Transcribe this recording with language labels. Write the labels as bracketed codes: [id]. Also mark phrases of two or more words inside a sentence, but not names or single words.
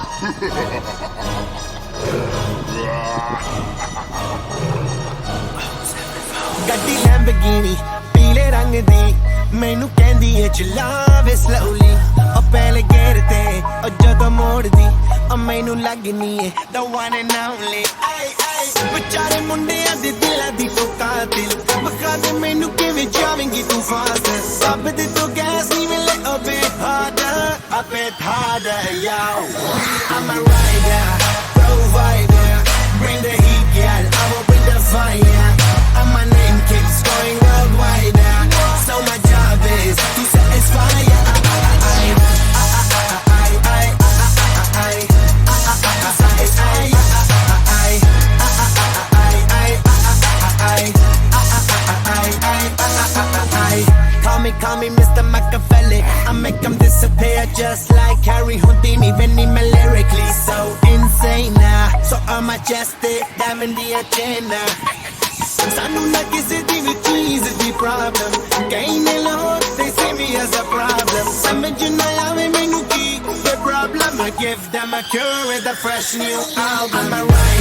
[pa] ਗੱਡੀ ਲੈਂਬਰਗਿਨੀ ਪੀਲੇ ਰੰਗ ਦੀ ਮੈਨੂੰ ਕਹਿੰਦੀ ਏ ਚਲਾਵੇ slowly ਉਹ ਪਹਿਲੇ ਗੇਅਰ ਤੇ ਉਹ ਜਦੋਂ ਮੋੜਦੀ ਉਹ ਮੈਨੂੰ ਲੱਗਨੀ ਏ [en] the one and only [pa] ਵਿਚਾਰੇ ਮੁੰਡਿਆਂ ਦੇ ਦਿਲਾਂ ਦੀ ਤੂੰ ਕਾਤਿਲ ਵਖਾ ਦੇ ਮੈਨੂੰ ਕਿਵੇਂ ਜਾਵੇਂਗੀ ਤੂੰ ਫਾਸਟ ਸਭ ਦੇ ਤੂੰ ਗੈਸ ਨਹੀਂ [en] ਮਿਲੇ a bit harder yo I'm a rider provider bring the heat girl I will bring the fire and my name keeps going worldwide so my job is to satisfy Call me Mr. Machiavelli I make them disappear just like Harry Houdini when I'm lyrically so insane so I'm majestic diamond the agenda [pa] ਸਾਨੂੰ ਨਾ ਕਿਸੇ ਦੀ ਵੀ ਚੀਜ਼ ਦੀ ਪ੍ਰੋਬਲਮ ਕਈ ਨੇ ਲਾਹੌਰ [en] they see me as a problem [pa] ਸਮਝ ਨਾ ਆਵੇ ਮੈਨੂੰ ਕੀ [en] the problem I give them a cure with a fresh new album I'm a